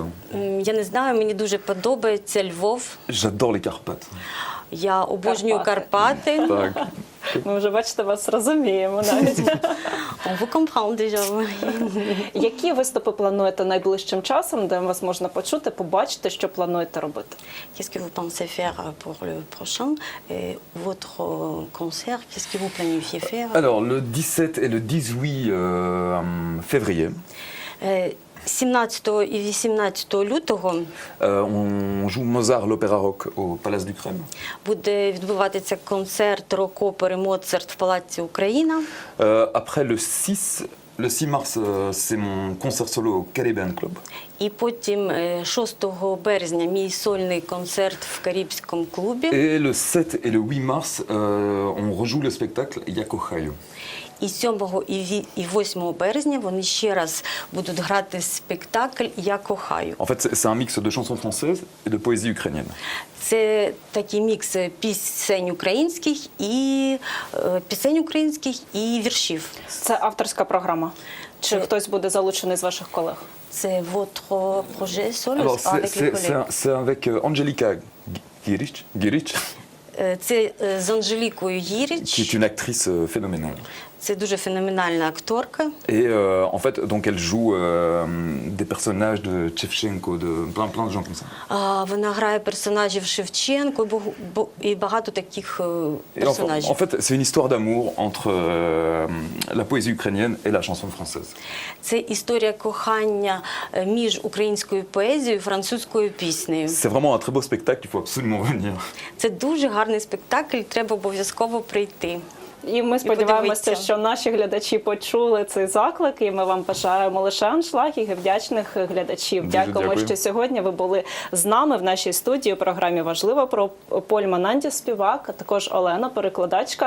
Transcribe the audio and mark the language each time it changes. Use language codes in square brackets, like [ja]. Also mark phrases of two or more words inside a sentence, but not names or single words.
[uk] Я не знаю, мені дуже подобається Львов. [fr] J'adore les Carpates. [uk] Я обожнюю Карпати. Так. Ми вже, бачите, вас розуміємо навіть. [fr] On vous comprend déjà. [uk] Які виступи плануєте найближчим часом, де вас можна почути, побачити, що плануєте робити? [fr] Qu'est-ce que vous pensez faire pour le prochain? Et votre concert, qu'est-ce que vous planifiez faire? Alors, le 17 et le 18 février. [uk] 17 і 18 лютого [fr] On joue Mozart, l'opéra rock au Palace du Crème. [uk] буде відбуватися концерт рок-опери «Моцарт» в Палаці Україна. [fr] Après le 6 mars, c'est mon concert solo au Caribbean Club. [uk] І потім 6 березня мій сольний концерт в Карибському клубі. [fr] Et le 7 et le 8 mars, on rejoue le spectacle Yakohayo. [uk] І 7 і 8 березня вони ще раз будуть грати спектакль «Я кохаю». [fr] En fait, c'est un mix de chansons françaises et de poésie ukrainienne. [uk] Це такий мікс пісень українських і віршів. Це авторська програма. Чи хтось буде залучений з ваших колег? [fr] C'est votre projet solo Alors, avec les collègues. c'est avec Angelica Giric, [uk] Це з Анжелікою [fr] qui est [uk] Гіріч. [fr] une actrice phénoménale. [uk] Це дуже феноменальна акторка. [fr] Et en fait, donc elle joue des personnages de Tchevchenko, de plein de gens comme ça. [uk] Вона грає персонажів Шевченко і багато таких [fr] Et [uk] персонажів. [fr] en fait, c'est une histoire d'amour entre la poésie ukrainienne et la chanson française. [uk] Це історія кохання між українською поезією і французькою піснею. [fr] C'est vraiment un très beau spectacle, il faut absolument venir. [uk] Це дуже гарний спектакль, треба обов'язково прийти. І ми сподіваємося, подивитися. що наші глядачі почули цей заклик, і ми вам бажаємо лише аншлагів і вдячних глядачів. Дуже Дякуємо, дякую. що сьогодні ви були з нами в нашій студії у програмі «Важливо» про Поль Манантіс, співак, а також Олена, перекладачка.